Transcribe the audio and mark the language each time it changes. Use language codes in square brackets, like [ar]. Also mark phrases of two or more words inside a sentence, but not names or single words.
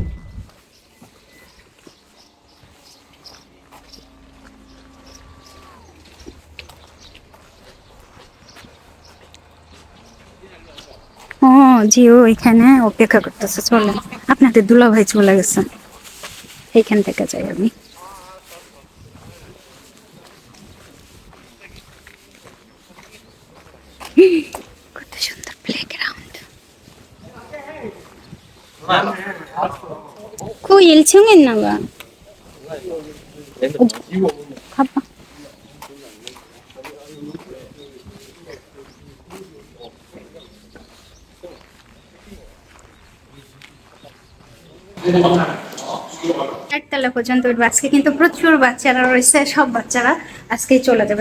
[bn] ও জিও এখানে অপেক্ষা করতেছে চলেন আপনাদের দুলাভাই চলে গেছেন এইখান থেকে যাই আমি কত সুন্দর প্লেগ্রাউন্ড [ko] 그 1층에 있나 봐. 가봐. [bn] একতলা পর্যন্ত উঠবো। আজকে কিন্তু প্রচুর বাচ্চারা রয়েছে, সব বাচ্চারা আজকেই চলে যাবে।